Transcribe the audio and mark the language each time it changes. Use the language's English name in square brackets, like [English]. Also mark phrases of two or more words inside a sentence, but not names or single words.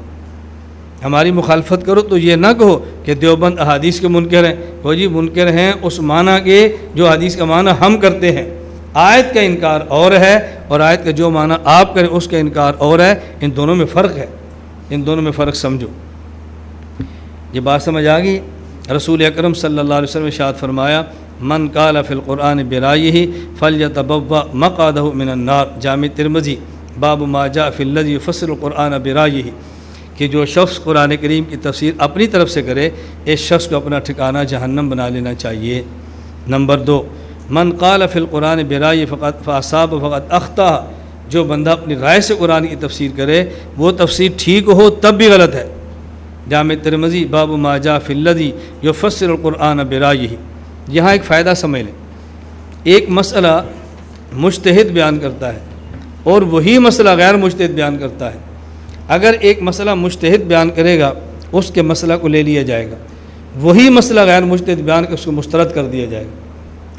[Urdu] ہماری مخالفت کرو تو یہ نہ کہو کہ دیوبند احادیث کے منکر ہیں، وہ جی منکر ہیں اس معنی کے جو حدیث کا معنی ہم کرتے ہیں. آیت کا انکار اور ہے اور آیت کا جو معنی آپ کریں اس کا انکار اور ہے، ان دونوں میں فرق ہے، ان دونوں میں فرق سمجھو. یہ بات سمجھ آ گئی۔ رسول اکرم [Arabic] صلى الله عليه وسلم [Urdu] نے ارشاد فرمایا, [Arabic] من قال في القرآن برأيه فليتبوأ مقعده من النار. جامع الترمذي باب ما جاء في الذي يفسر القرآن برأيه, [Urdu] کہ جو شخص قرآن کریم کی تفسیر اپنی طرف سے کرے اس شخص کو اپنا ٹھکانا جہنم بنا لینا چاہیے. نمبر 2, [Arabic] من قال في القرآن برأيه فقط فأصاب فقط أخطأ, [Urdu] جو بندہ اپنی رائے سے قرآن کی تفسیر کرے وہ تفسیر ٹھیک ہو تب بھی غلط ہے. [Arabic] جامع الترمذي باب ما جاء في الذي يفسر القرآن برأيه. [Urdu] یہاں ایک فائدہ سمجھ لیں، ایک مسئلہ مجتہد بیان کرتا ہے اور وہی مسئلہ غیر مجتہد بیان کرتا ہے. اگر ایک مسئلہ مجتہد بیان کرے گا اس کے مسئلہ کو لے لیا جائے گا، وہی مسئلہ غیر مجتہد بیان کر اس کو مسترد کر دیا جائے گا.